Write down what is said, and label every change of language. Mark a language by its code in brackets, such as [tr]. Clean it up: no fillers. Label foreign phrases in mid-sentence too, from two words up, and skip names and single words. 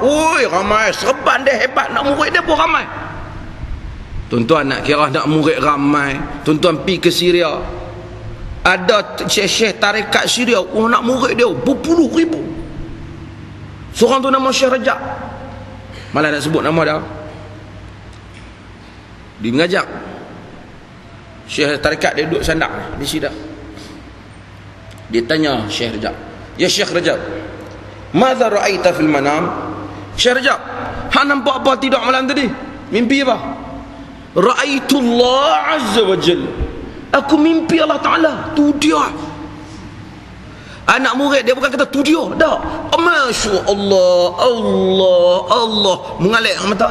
[ms] Oi, ramai, serban dia hebat, nak murid dia pun ramai. Tuan-tuan, nak kira nak murid ramai, tuan-tuan pergi ke Syria, ada syekh tarekat Syria, nak murid dia berpuluh ribu. Seorang tu nama Syekh Rajab, malah nak sebut nama dia. Dia mengajak Syekh tarekat, dia duduk sandak di sidang. Dia tanya Syekh Rajab, ya Syekh Rajab, [ar] ماذا رأيت في المنام? [ms] Syekh Rajab, hang nampak apa tidak malam tadi? Mimpi apa? [ar] رأيت الله عز وجل, [ms] aku mimpi Allah Ta'ala. Tu dia. Anak murid dia bukan kata tu dia, dah, [ar] ما شاء الله, [ms] Allah mengalir mata.